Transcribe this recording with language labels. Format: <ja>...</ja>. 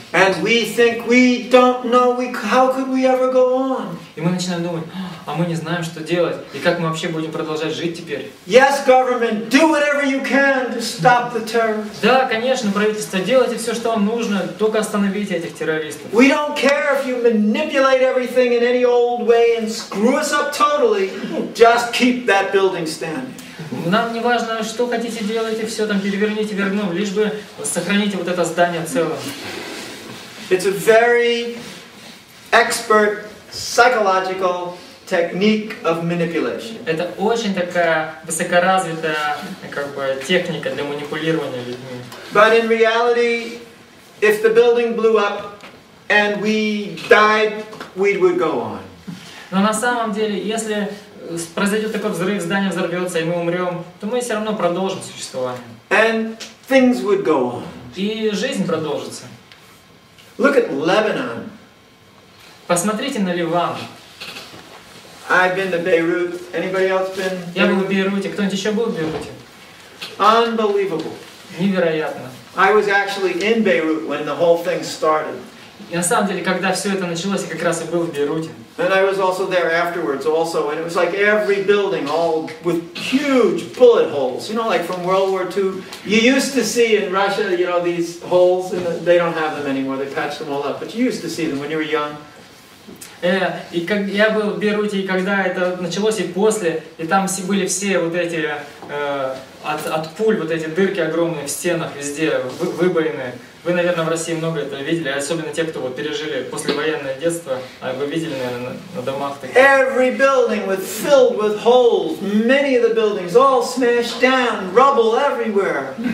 <en>And we think we don't know, how could we ever go on?</en> <ru>И мы начинаем думать, а мы не знаем, что делать, и как мы вообще будем продолжать жить теперь?</ru> <en>Yes, government, do whatever you can to stop the terrorists.</en> <ru>Да, конечно, правительство, делайте все, что вам нужно, только остановите этих террористов.</ru> <en>We don't care if you manipulate everything in any old way and screw us up totally. Just keep that building standing.</en> <ru>Нам не важно, что хотите делать, и все там переверните, верну, лишь бы сохраните вот это здание целым.</ru> <en>It's a very expert psychological technique of manipulation.</en> <ru>Это очень такая высокоразвитая техника для манипулирования людьми.</ru> <en>But in reality, if the building blew up and we died, we would go on.</en> <ru>Но на самом деле, если произойдет такой взрыв, здание взорвется, и мы умрем, то мы все равно продолжим существование.</ru> <en>And things would go on.</en> <ru>И жизнь продолжится.</ru> <en>Look at Lebanon.</en> <ru>Посмотрите на Ливан.</ru> <en>I've been to Beirut. Anybody else been?</en> <ru>Я был в Бейруте. Кто-нибудь еще был в Бейруте?</ru> <en>Unbelievable.</en> <ru>Невероятно.</ru> <en>I was actually in Beirut when the whole thing started.</en> <ru>И на самом деле, когда все это началось, я как раз и был в Бейруте.</ru> <en>And I was also there afterwards also, and it was like every building all with huge bullet holes, you know, like from World War II. You used to see in Russia, you know, these holes, and they don't have them anymore, they patched them all up, but you used to see them when you were young.</en> <ru>И как я был в Бейруте, и когда это началось, и после, и там были все вот эти, от пуль, вот эти дырки огромные в стенах, везде, выбоины. Вы, наверное, в России много этого видели, особенно те, кто вот пережили послевоенное детство, вы видели, наверное, на домах такие.</ru> <en>Every building was filled with holes, many of the buildings all smashed down, rubble everywhere.</en>